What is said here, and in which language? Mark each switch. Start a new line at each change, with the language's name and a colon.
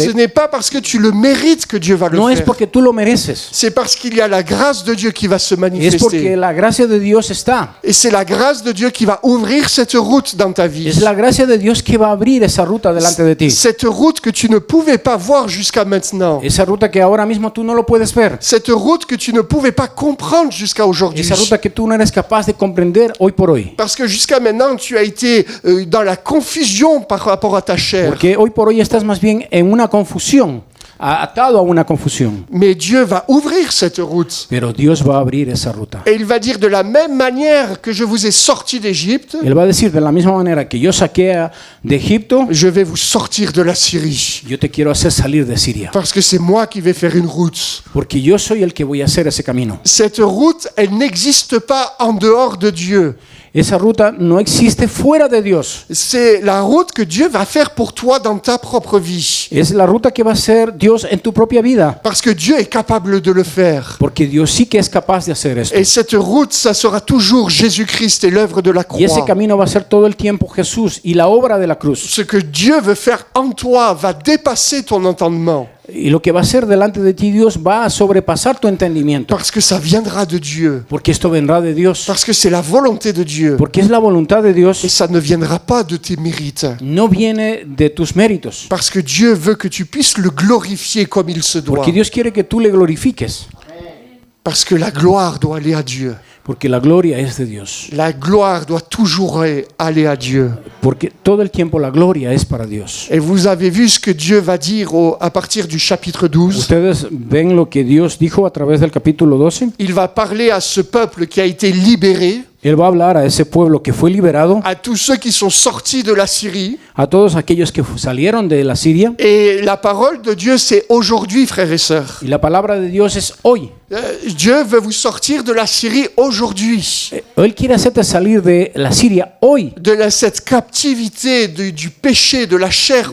French: Ce n'est pas parce que tu le mérites que Dieu va le
Spanish: No es
French: faire.
Spanish: porque tú lo mereces.
French: C'est parce qu'il y a la grâce de Dieu qui va se
Spanish: Es porque
French: manifester.
Spanish: la gracia de Dios está.
French: Et c'est la grâce de Dieu qui va ouvrir cette route dans ta vie.
Spanish: Es la gracia de Dios que va a abrir esa ruta delante de ti.
French: Cette route que tu ne pouvais pas voir jusqu'à maintenant.
Spanish: Esa ruta que ahora mismo tú no lo puedes ver.
French: Cette route que tu ne pouvais pas comprendre jusqu'à aujourd'hui.
Spanish: Esa ruta que tú no eres capaz de comprender hoy por hoy.
French: Parce que jusqu'à maintenant, tu as été dans la confusion par rapport à ta chair.
Spanish: Porque hoy por hoy estás más bien en una confusión, atado a una confusión.
French: Mais Dieu va ouvrir cette route.
Spanish: Pero Dios va a abrir esa ruta.
French: Et il va dire de la même manière que je vous ai sorti d'Égypte,
Spanish: Él va a decir de la misma manera que yo saqué de Egipto,
French: je vais vous sortir de la Syrie.
Spanish: yo te quiero hacer salir de Siria.
French: Parce que c'est moi qui vais faire une route.
Spanish: Porque yo soy el que voy a hacer ese camino.
French: Cette route, elle n'existe pas en dehors de Dieu.
Spanish: Esa ruta no existe fuera de Dios.
French: C'est la route que Dieu va faire pour toi dans ta propre vie.
Spanish: Es la ruta que va a hacer Dios en tu propia vida.
French: Parce que Dieu est capable de le faire.
Spanish: Porque Dios sí que es capaz de hacer esto.
French: Et cette route, ça sera toujours Jésus-Christ et l'œuvre de la
Spanish: Y ese
French: croix.
Spanish: camino va a ser todo el tiempo Jesús y la obra de la cruz.
French: Ce que Dieu veut faire en toi va dépasser ton entendement.
Spanish: Y lo que va a hacer delante de ti Dios va a sobrepasar tu entendimiento.
French: Parce que ça viendra de Dieu.
Spanish: Porque esto vendrá de Dios.
French: Parce que c'est la volonté de Dieu.
Spanish: Porque es la voluntad de
French: Et
Spanish: Dios.
French: ça ne viendra pas de tes mérites.
Spanish: No viene de tus méritos.
French: Parce que Dieu veut que tu puisses le glorifier comme il se doit.
Spanish: Porque Dios quiere que tú le glorifiques.
French: Parce que la gloire doit aller à Dieu.
Spanish: Porque la gloria es de Dios.
French: La gloire doit toujours aller à Dieu.
Spanish: Porque todo el tiempo la gloria es para Dios.
French: Et vous avez vu ce que Dieu va dire à partir du chapitre 12.
Spanish: Ustedes ven lo que Dios dijo a través del capítulo 12.
French: Il va parler à ce peuple qui a été libéré,
Spanish: Él va a hablar a ese pueblo que fue liberado,
French: à tous ceux qui sont sortis de la Syrie.
Spanish: a todos aquellos que salieron de la Siria.
French: Et la parole de Dieu, c'est aujourd'hui, frères et sœurs.
Spanish: Y la palabra de Dios es hoy.
French: Dieu veut vous sortir de la Syrie aujourd'hui.
Spanish: Él quiere hacerte salir de la Siria hoy.
French: Cette captivité du péché, de la chair